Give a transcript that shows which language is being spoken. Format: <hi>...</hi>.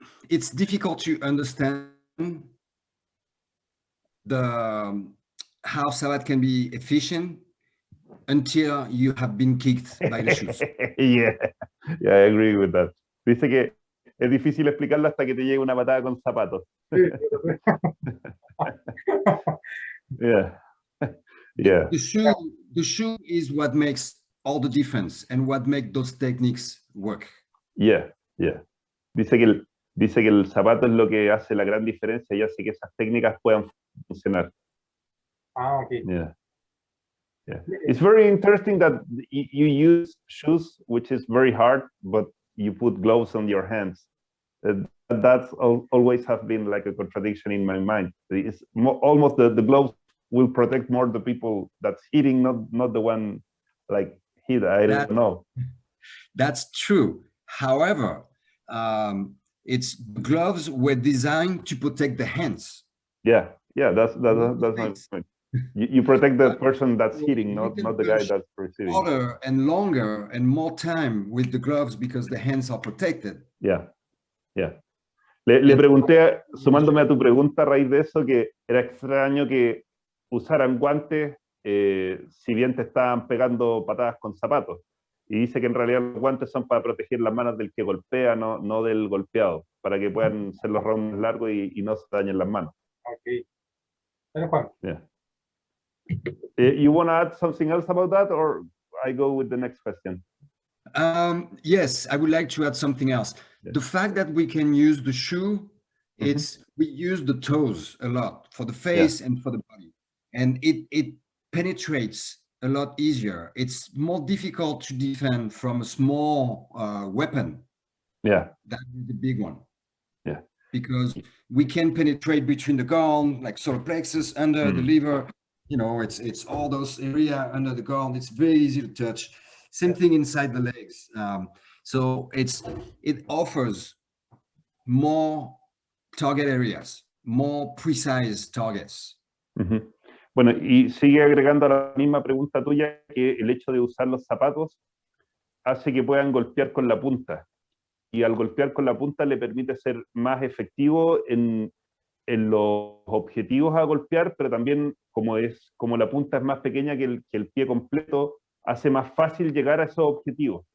<en>It's difficult to understand how Savate can be efficient until you have been kicked by the shoes. Yeah, I agree with that.</en> <es>Dice que es difícil explicarlo hasta que te llegue una patada con zapatos.</es> <en>Yeah. The shoe is what makes all the difference and what makes those techniques work. Yeah.</en> <es>Dice que el zapato es lo que hace la gran diferencia y hace que esas técnicas puedan funcionar.</es> <en>Okay. Yeah. It's very interesting that you use shoes, which is very hard, but you put gloves on your hands. That's always have been like a contradiction in my mind. It's almost the gloves will protect more the people that's hitting, not the one like hit. I don't know. That's true. However, its gloves were designed to protect the hands. Yeah, that's my point. You protect the person that's hitting, not the guy that's receiving. Harder and longer and more time with the gloves because the hands are protected. Yeah.</en> <es>Le pregunté, sumándome a tu pregunta a raíz de eso, que era extraño que usaran guantes si bien te estaban pegando patadas con zapatos. Y dice que en realidad los guantes son para proteger las manos del que golpea, no del golpeado, para que puedan ser los rounds largos y no se dañen las manos.</es> <en>Okay. Juan. Yeah. You want to add something else about that, or I go with the next question? Yes, I would like to add something else. Yeah. The fact that we can use the shoe, we use the toes a lot for the face and for the body, and it penetrates a lot easier. It's more difficult to defend from a small weapon than the big one. Yeah, because we can penetrate between the gone, like solar plexus, under the liver. You know, it's all those area under the gone. It's very easy to touch. Same thing inside the legs. So it offers more target areas, more precise targets.</en> <es>Bueno, y sigue agregando a la misma pregunta tuya que el hecho de usar los zapatos hace que puedan golpear con la punta. Y al golpear con la punta le permite ser más efectivo en los objetivos a golpear, pero también como la punta es más pequeña que el pie completo, hace más fácil llegar a esos objetivos.</es>